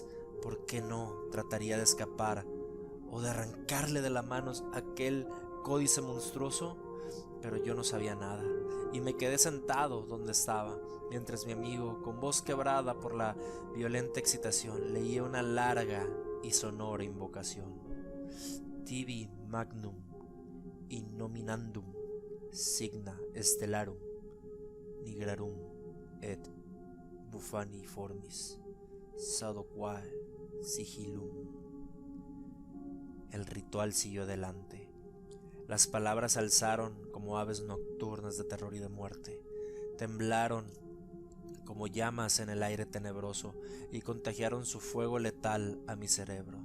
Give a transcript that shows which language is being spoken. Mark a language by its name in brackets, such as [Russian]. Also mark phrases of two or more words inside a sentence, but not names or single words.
[Spanish] ¿Por qué no trataría de escapar o de arrancarle de las manos aquel códice monstruoso? Pero yo no sabía nada y me quedé sentado donde estaba, mientras mi amigo, con voz quebrada por la violenta excitación, leía una larga y sonora invocación. [Latin] Tibi magnum innominandum signa stellarum nigrarum et bufaniformis sadoquae sigillum. [Spanish] El ritual siguió adelante. Las palabras se alzaron como aves nocturnas de terror y de muerte. Temblaron como llamas en el aire tenebroso y contagiaron su fuego letal a mi cerebro.